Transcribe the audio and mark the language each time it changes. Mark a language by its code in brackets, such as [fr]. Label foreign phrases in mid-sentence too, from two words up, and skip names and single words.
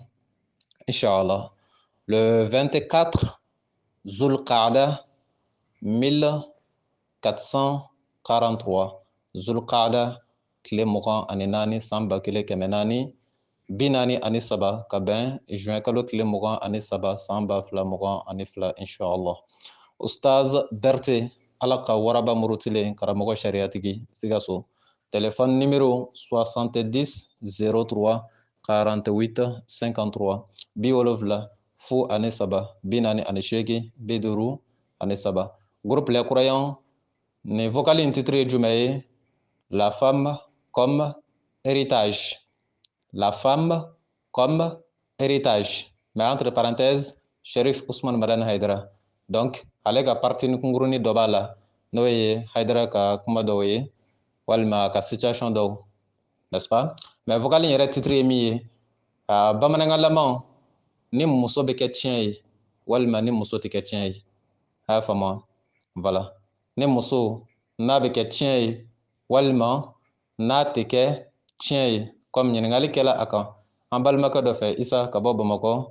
[bm] Inch'Allah, le 24 Zulqa'da 1443, Zulqa'da tile 24 san 1443 ka bɛn juin kalo tile 23 san 2022 Inch'Allah. Ustaz Berte ala ka waraba murutilen karamɔgɔ sariyatigi Sikaso, [fr] téléphone numéro 70 03 48 53 70 43 48 Groupe Les Croyants, ne vocal intitulé jumɛn La femme comme héritage. La femme comme héritage. Mais entre parenthèses, Shérif Ousmane Madane Haidara. [bm] Donc, ale ka parti kunguruni dɔ b'a la n'o ye Haidara ka kuma dɔw ye walima ka situation dɔw, [fr] n'est-ce pas? [bm] Mais vocal in yɛrɛ titre ye min ye bamanankan ni muso bɛ kɛ tiɲɛ ye walima ni muso tɛ kɛ tiɲɛ ye. A y'a faamu? Voilà. Ni muso n'a bɛ kɛ tiɲɛ ye walima n'a tɛ kɛ tiɲɛ ye, comme ɲininkali kɛla a kan an balimakɛ dɔ fɛ Isa ka bɔ Bamakɔ.